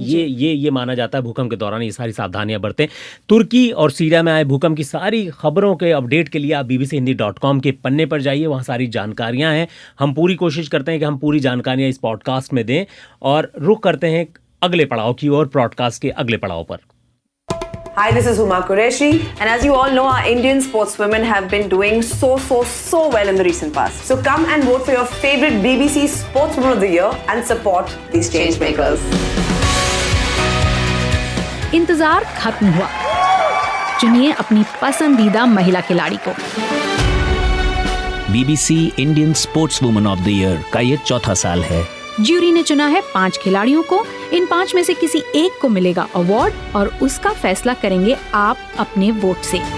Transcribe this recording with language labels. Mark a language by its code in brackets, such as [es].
[hi] ये माना जाता है भूकंप के दौरान ये सारी सावधानियां बरतें। तुर्की और सीरिया में आए भूकंप की सारी खबरों के अपडेट के लिए आप bbchindi.com के पन्ने पर जाइए, वहाँ सारी जानकारियाँ हैं। हम पूरी कोशिश करते हैं कि हम पूरी जानकारियाँ इस पॉडकास्ट में दें और रुख करते हैं अगले पड़ाव की ओर, पॉडकास्ट के अगले पड़ाव पर। [en] Hi, this is Huma Qureshi, and as you all know, our Indian sportswomen have been doing so well in the recent past. So come and vote for your favorite BBC Sportswoman of the Year and support these change makers. [hi] इंतजार खत्म हुआ, चुनिए अपनी पसंदीदा महिला खिलाड़ी को। BBC Indian sportswoman of the year का ये 4था साल है। ज्यूरी ने चुना है 5 खिलाड़ियों को। इन 5 में से किसी एक को मिलेगा अवार्ड और उसका फैसला करेंगे आप अपने वोट से।